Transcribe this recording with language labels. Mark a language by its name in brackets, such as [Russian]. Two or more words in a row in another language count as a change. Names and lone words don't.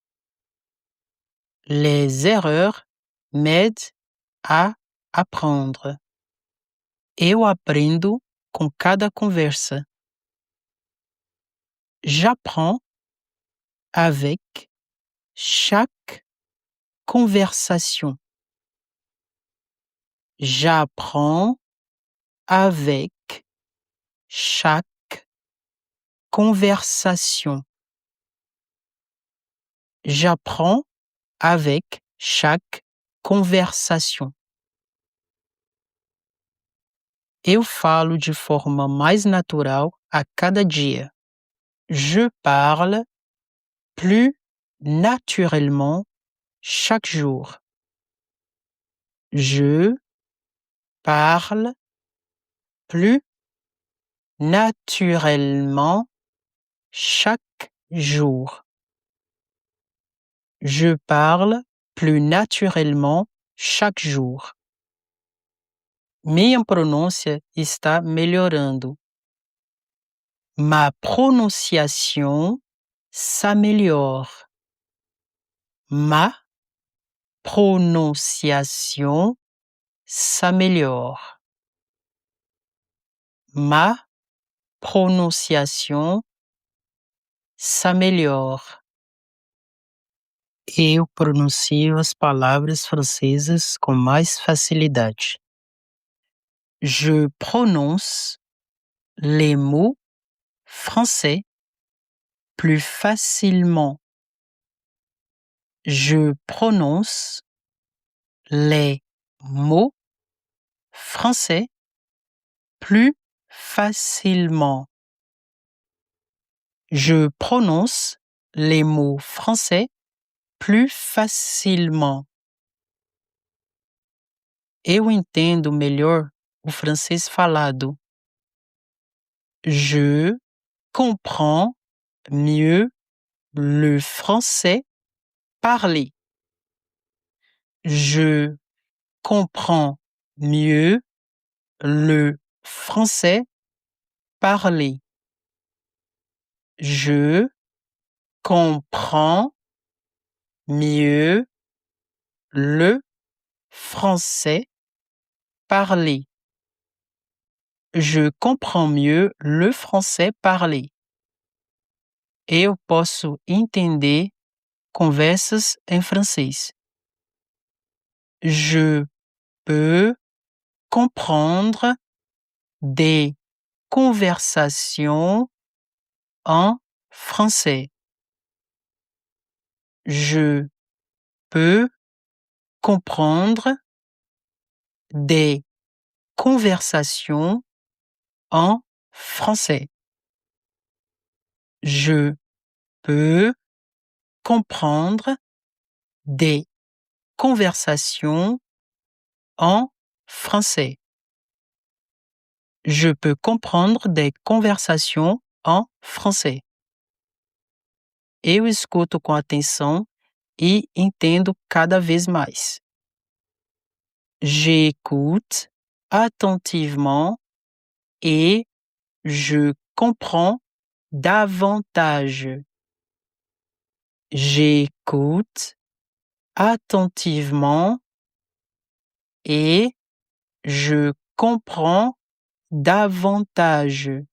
[French] Les erreurs m'aident a apprendre. [Portuguese] Eu aprendo com cada conversa. [French] J'apprends avec chaque conversation. J'apprends avec chaque conversation. J'apprends avec chaque conversation. [Portuguese] Eu falo de forma mais natural a cada dia. [French] Je parle plus naturellement chaque jour. Je parle plus naturellement chaque jour. Je parle plus naturellement chaque jour. [Portuguese] Minha pronúncia está melhorando. [French] Ma prononciation s'améliore. Ma prononciation s'améliore. Ma prononciation s'améliore. [Portuguese] Eu pronuncio as palavras francesas com mais facilidade. [French] Je prononce les mots français plus facilement. Je prononce les mots français plus facilement. Je prononce les mots français plus facilement. [Portuguese] Eu entendo melhor o francês falado. [French] Je comprends mieux le français parlé. Je comprends mieux le français parlé. Je comprends mieux le français parlé. Je comprends mieux le français parlé. [Portuguese] Eu posso entender conversas em francês. [French] Je peux comprendre des conversations en français. Je peux comprendre des conversations en français. Je peux comprendre des conversations en français. Je peux comprendre des conversations en français. [Portuguese] Eu escuto com atenção e entendo cada vez mais. [French] J'écoute attentivement et je comprends davantage. J'écoute attentivement et je comprends davantage.